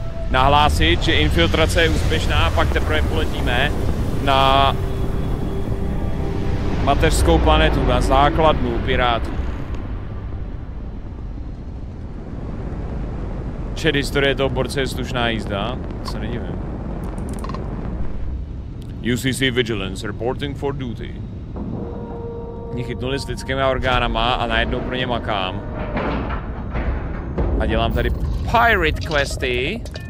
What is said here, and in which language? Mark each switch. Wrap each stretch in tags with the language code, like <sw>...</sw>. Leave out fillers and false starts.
<cs>Nahlásit, že infiltrace je úspěšná, pak teprve poletíme na mateřskou planetu, na základnu pirátů. Čet historie toho borce je slušná jízda, to se nedivím.</cs> <en>UCC Vigilance, reporting for duty.</en> <cs>Mě chytnuli s lidskými orgánama a najednou pro ně makám. A dělám tady pirate questy.</cs>